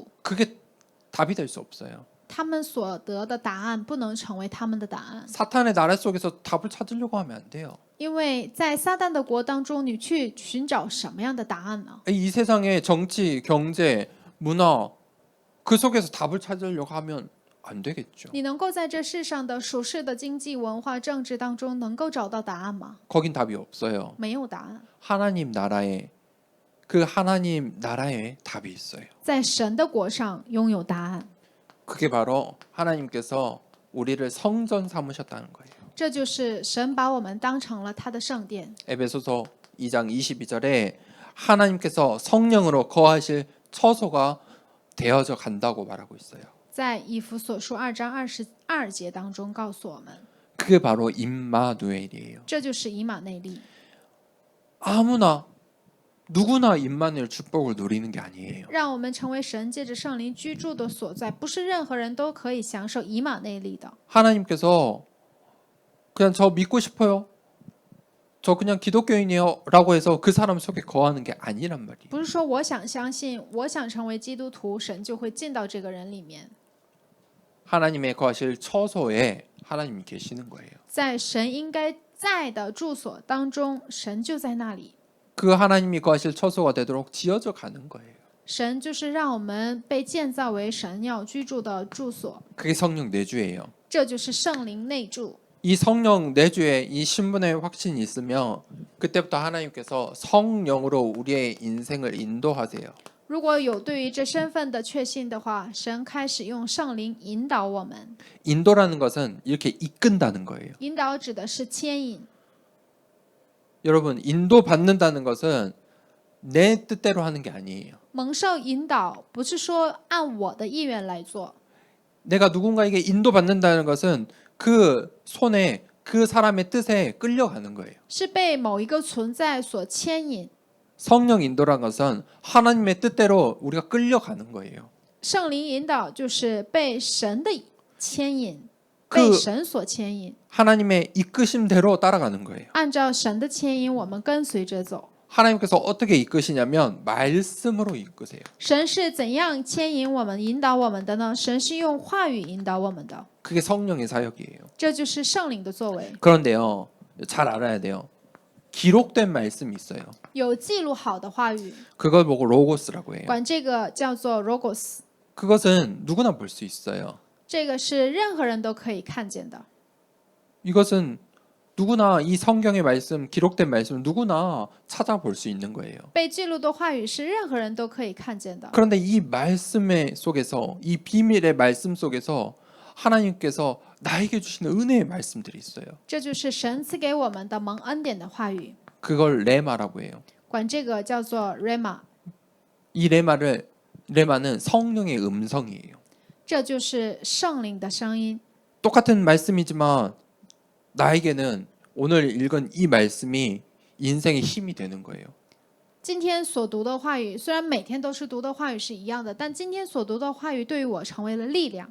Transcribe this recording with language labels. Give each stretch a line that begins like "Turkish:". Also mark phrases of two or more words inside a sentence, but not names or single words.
Korean: 그게 답이 될 수 없어요.
Chinese: 他们所得的答案不能成为他们的答案，
Korean: 사탄의 나라 속에서 답을 찾으려고 하면 안 돼요.
Chinese: 因为在撒旦的国当中，你去寻找什么样的答案呢？
Korean: 이 세상의 정치, 경제, 문화 그 속에서 답을 찾으려고 하면 안 되겠죠.
Chinese: 你能够在这世上的属世的经济、文化、政治当中能够找到答案吗？
Korean: 거긴 답이 없어요.
Chinese: 没有答案，
Korean: 하나님 나라에 그 하나님 나라에 답이 있어요.
Chinese: 在神的国上拥有答案，
Korean: 그게 바로 하나님께서 우리를 성전 삼으셨다는 거예요.
Chinese: 这就是神把我们当成了他的圣殿。
Korean: 에베소서 2장 22절에 하나님께서 성령으로 거하실 처소가 되어져 간다고 말하고 있어요.
Chinese: 在以弗所书2章22节当中告诉我们，
Korean: 그게 바로 임마누엘이에요.
Chinese: 这就是以马内利。
Korean: 아무나 누구나 임마누엘 축복을 누리는 게 아니에요.
Chinese: 让我们成为神借着圣灵居住的所在，不是任何人都可以享受以马内利的。
Korean: 하나님께서 그냥 저 믿고 싶어요. 저 그냥 기독교인이에요. 라고 해서 그 사람 속에 거하는 게 아니란 말이에요.
Chinese: 不是说我想相信，我想成为基督徒，神就会进到这个人里面。
Korean: 하나님의 거하실 처소에 하나님이 계시는 거예요.
Chinese: 在神应该在的住所当中，神就在那里。
Korean: 그 하나님이 거하실 처소가 되도록 지어져 가는 거예요.
Chinese: 神就是让我们被建造为神要居住的住所，
Korean: 그게 성령 내주예요.
Chinese: 这就是圣灵内住。
Korean: 이 성령 내주에 이 신분의 확신이 있으면 그때부터 하나님께서 성령으로 우리의 인생을 인도하세요.
Chinese: 如果有对于这身份的确信的话，神开始用圣灵引导我们。
Korean: 인도라는 것은 이렇게 이끈다는 거예요.
Chinese: 引导指的是牵引。
Korean: 여러분, 인도받는다는 것은 내 뜻대로 하는 게 아니에요.
Chinese: 蒙受引导不是说按我的意愿来做，
Korean: 내가 누군가에게 인도받는다는 것은 그 손에 그 사람의 뜻에 끌려가는 거예요.
Chinese: 是被某一个存在所牵引。
Korean: 성령 인도란 것은 하나님의 뜻대로 우리가 끌려가는 거예요.
Chinese: 圣灵引导就是被神的牵引，
Korean: 그
Chinese: 被神所牵引，
Korean: 하나님의 이끄심대로 따라가는 거예요.
Chinese: 按照神的牵引，我们跟随着走。
Korean: 하나님께서 어떻게 이끄시냐면 말씀으로 이끄세요.
Chinese: 神是怎样牵引我们、引导我们的呢？神是用话语引导我们的，
Korean: 그게 성령의 사역이에요.
Chinese: 这就是圣灵的作为。
Korean: 그런데요, 잘 알아야 돼요. 기록된 말씀이 있어요.
Chinese: 有记录好的话语，
Korean: 그걸 보고 로고스라고 해요.
Chinese: 管这个叫做 logos，
Korean: 그것은 누구나 볼 수 있어요.
Chinese: 这个是任何人都可以看见的。
Korean: 이것은 누구나 이 성경의 말씀, 기록된 말씀을 누구나 찾아볼 수 있는 거예요.
Chinese: 被记录的话语是任何人都可以看见的。
Korean: 그런데 이 말씀의 속에서, 이 비밀의 말씀 속에서 하나님께서 나에게 주시는 은혜의 말씀들이 있어요.
Chinese: 这就是神赐给我们的蒙恩典的话语，
Korean: 그걸 레마라고 해요.
Chinese: 管这个叫做 rema，
Korean: 이 레마는 성령의 음성이에요.
Chinese: 这就是圣灵的声音。
Korean: 똑같은 말씀이지만 나에게는 오늘 읽은 이 말씀이 인생의 힘이 되는 거예요.
Chinese: 今天所读的话语，虽然每天都是读的话语是一样的，但今天所读的话语对于我成为了力量。